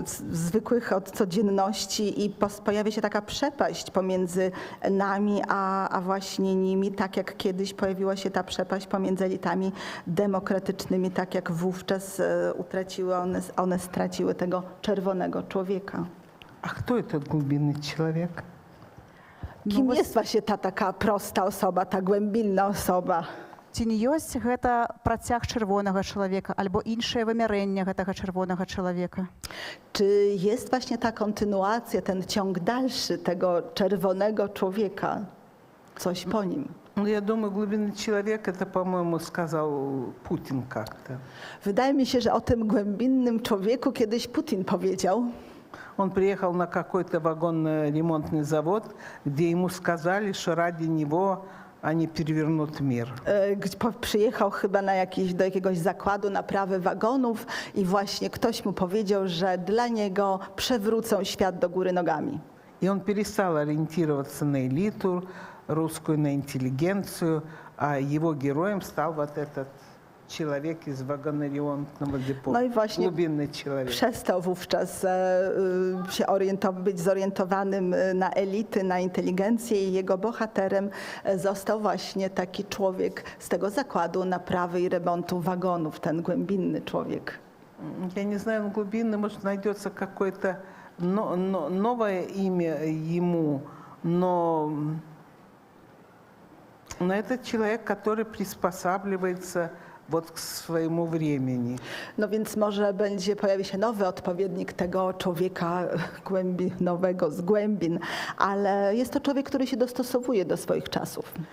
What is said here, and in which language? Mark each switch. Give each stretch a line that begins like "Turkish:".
Polish: zwykłych od codzienności i pojawia się taka przepaść pomiędzy nami, a właśnie nimi, tak jak kiedyś pojawiła się ta przepaść pomiędzy elitami demokratycznymi, tak jak wówczas one straciły tego czerwonego człowieka.
Russian: А кто этот глубинный человек?
Polish: Kim jest właśnie ta taka prosta osoba, ta głębinna osoba?
Belarusian: Ці не ёсць гэта працяг чырвонага чалавека альбо іншае вымярэнне гэтага чырвонага чалавека?
Polish: Czy jest właśnie ta kontynuacja, ten ciąg dalszy tego czerwonego człowieka? Coś po nim?
Russian: Ну, я думаю, глубинный человек, это, по-моему, сказал Путин как-то.
Polish: Wydaje mi się, że o tym głębinnym człowieku kiedyś Putin powiedział.
Russian: Он приехал на какой-то вагонно-ремонтный завод, где ему сказали, что ради него они перевернут мир.
Polish: Przyjechał chyba do jakiegoś zakładu naprawy wagonów i właśnie ktoś mu powiedział, że dla niego przewrócą świat do góry nogami.
Russian: И он перестал ориентироваться на элиту русскую, на интеллигенцию, а его героем стал вот этот человек из вагоноремонтного депо.
Polish: No i właśnie
Russian: Глубинный человек.
Polish: przestał wówczas się być zorientowanym na elity, na inteligencję i jego bohaterem został właśnie taki człowiek z tego zakładu naprawy i remontu wagonów, ten głębinny człowiek.
Russian: Я не знаю, он глубинный, может, найдется какое-то новое имя ему, но это человек, который приспосабливается вот к своему времени.
Polish: No więc może pojawi się nowy odpowiednik tego człowieka głębinowego z głębin, ale jest to człowiek, który się dostosowuje do swoich czasów.